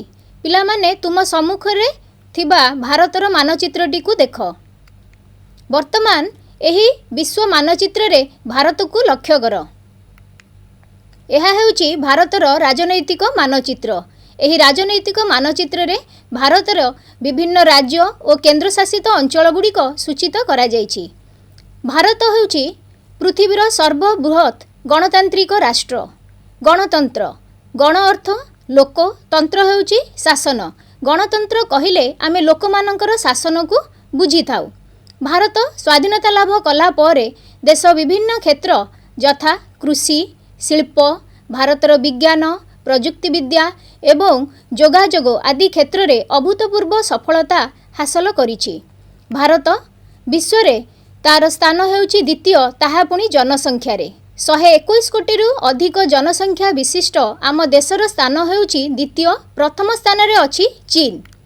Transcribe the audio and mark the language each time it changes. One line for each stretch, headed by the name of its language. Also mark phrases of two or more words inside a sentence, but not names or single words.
Odia: ପିଲା ମାନେ ତୁମ ସମ୍ମୁଖ ରେ ଥିବା ଭାରତର ମାନଚିତ୍ରଟି କୁ ଦେଖ। ବର୍ତ୍ତମାନ ଏହି ବିଶ୍ୱ ମାନଚିତ୍ର ରେ ଭାରତ କୁ ଲକ୍ଷ୍ୟ କର। ଏହା ହେଉଛି ଭାରତର ରାଜନୈତିକ ମାନଚିତ୍ର। ଏହି ରାଜନୈତିକ ମାନଚିତ୍ର ରେ ଭାରତର ବିଭିନ୍ନ ରାଜ୍ୟ ଓ କେନ୍ଦ୍ରଶାସିତ ଅଞ୍ଚଳଗୁଡ଼ିକ ସୂଚିତ କରା ଯାଇଛି। ଭାରତ ହେଉଛି ପୃଥିବୀର ସର୍ବବୃହତ ଗଣତାନ୍ତ୍ରିକ ରାଷ୍ଟ୍ର। ଗଣତନ୍ତ୍ର ଗଣ ଅର୍ଥ ଲୋକ, ତନ୍ତ୍ର ହେଉଛି ଶାସନ। ଗଣତନ୍ତ୍ର କହିଲେ ଆମେ ଲୋକମାନଙ୍କର ଶାସନ କୁ ବୁଝି ଥାଉ। ଭାରତ ସ୍ୱାଧୀନତା ଲାଭ କଲା ପରେ ଦେଶ ବିଭିନ୍ନ କ୍ଷେତ୍ର ଯଥା କୃଷି, ଶିଳ୍ପ, ଭାରତର ବିଜ୍ଞାନ, ପ୍ରଯୁକ୍ତି ବିଦ୍ୟା ଏବଂ ଯୋଗାଯୋଗ ଆଦି କ୍ଷେତ୍ର ରେ ଅଭୂତପୂର୍ବ ସଫଳତା ହାସଲ କରିଛି। ଭାରତ ବିଶ୍ୱ ରେ ତାର ସ୍ଥାନ ହେଉଛି ଦ୍ୱିତୀୟ, ତାହା ପୁଣି ଜନସଂଖ୍ୟା ରେ 121 କୋଟି ରୁ ଅଧିକ ଜନସଂଖ୍ୟା ବିଶିଷ୍ଟ ଆମ ଦେଶର ସ୍ଥାନ ହେଉଛି ଦ୍ୱିତୀୟ। ପ୍ରଥମ ସ୍ଥାନ ରେ ଅଛି ଚୀନ।